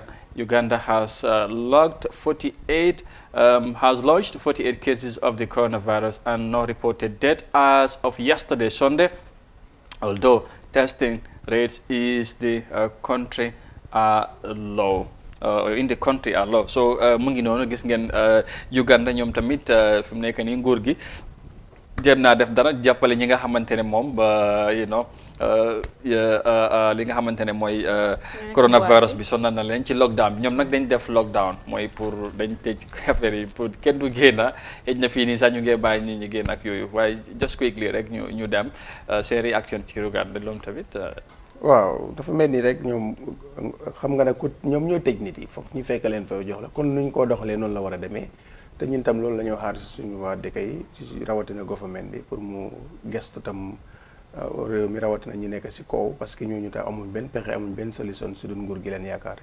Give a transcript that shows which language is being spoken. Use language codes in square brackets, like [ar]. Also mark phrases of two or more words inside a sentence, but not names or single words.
[en] Uganda has lodged 48 cases of the coronavirus and no reported death as of yesterday, Sunday, although testing rates is the country are low. In the country are low. [wo] So mu ngi noonu gis ngeen Uganda ñoom tamit fi mu nekk nii nguur gi jéem naa def dara jàppale ñi nga xamante ne moom ba li nga xamante ne mooy coronavirus bi sonal na leen ci lockdown bi ñoom nag dañ def lockdown mooy pour dañ tëj affaire yi pour kenn du génn xëj na fii nii sax ñu ngi bàyyi nit ñi génn ak yooyu waaye [en] just quickly [wo] rek ñu dem seen réaction ci [fr] regard de [wo] loolu tamit. waaw dafa mel ni rek ñoom xam nga ne ku ñoom ñoo tëj nit yi foog ñu fekk leen fa jox la kon nuñ koo doxalee noonu la war a demee te ñun tam loolu la ñoo xaar si suñu waa dëkk yi ci rawatina government bi pour mu gestu tam réew mi rawatina ñu nekk si kaw parce que ñooñu tam amuñ benn pexe amuñ benn solution su dul nguur gi leen yaakaar